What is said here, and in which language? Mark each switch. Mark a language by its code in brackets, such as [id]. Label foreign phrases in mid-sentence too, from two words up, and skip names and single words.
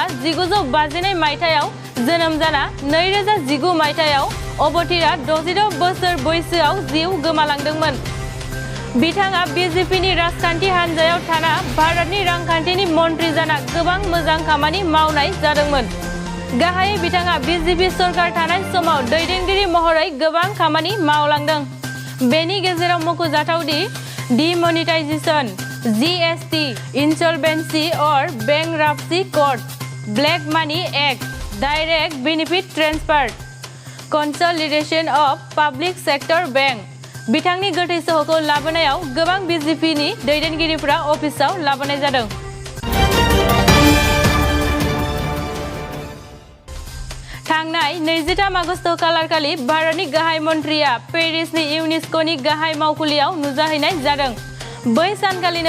[brx] 1952 मायथाइयाव जोनोम जाना 2019 मायथाइयाव अबथिरा 66 बोसोर बैसोआव जिउ गोमालांदोंमोन बिथाङा बिजेपिनि राजखान्थि हान्जायाव थाना भारतनि रांखान्थिनि मन्थ्रि जाना गोबां मोजां खामानि मावनाय जादोंमोन गाहायै बिथाङा बिजेपि सरकार थानाय समाव दैदेनगिरि महरै गोबां खामानि मावलांदों बेनि गेजेराव मख'जाथावदि डिमनिटाइजेशन जीएसटी इंसॉल्वेंसी और बैंकरप्सी कोड ब्लैक मनी एक्ट डायरेक्ट बेनिफिट ट्रांसफर कंसोलिडेशन ऑफ पब्लिक सेक्टर बैंक बिथांनि गोथै सहखौ लाबोनायाव गोबां बिजेपिनि दैदेनगिरिफोरा अफिसाव लाबोनाय जादों थांनाय 23 आगस्ट खालारखालि भारतनि गाहाय मन्थ्रिया पेरिसनि इउनेस्क'नि गाहाय मावखुलियाव नुजाहैनाय जादों बै सानखालिनो